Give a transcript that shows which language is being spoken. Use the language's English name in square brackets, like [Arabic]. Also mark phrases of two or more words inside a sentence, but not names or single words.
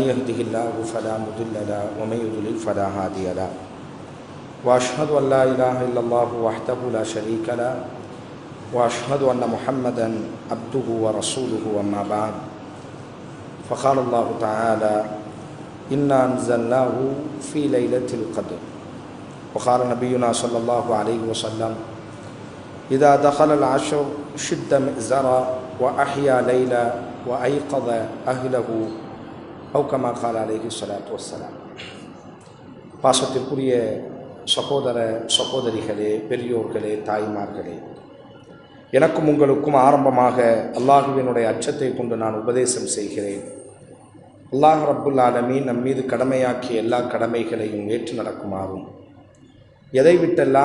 [Arabic] يهده الله فلا مضل له و من யுضلل فلا هادي له و أشهد أن لا إله إلا الله وحده لا شريك له و أشهد أن محمدا عبده و رسوله أما بعد فقال الله تعالى إنا أنزلناه في ليلة القدر وقال نبينا صلى الله عليه وسلم إذا دخل العشر شد مئزرا وأحيا ليلا وأيقظ أهله أو كما قال عليه الصلاة والسلام. [Tamil] பாசத்திற்குரிய சகோதர சகோதரிகளே, பெரியோர்களே, தாய்மார்களே, எனக்கும் உங்களுக்கும் ஆரம்பமாக அல்லாஹுவினுடைய அச்சத்தை கொண்டு நான் உபதேசம் செய்கிறேன். அல்லாஹ் [Arabic] رب العالمين [Tamil] நம் மீது கடமையாக்கிய எல்லா கடமைகளையும் ஏற்று நடக்குமாறும், எதை விட்டெல்லாம்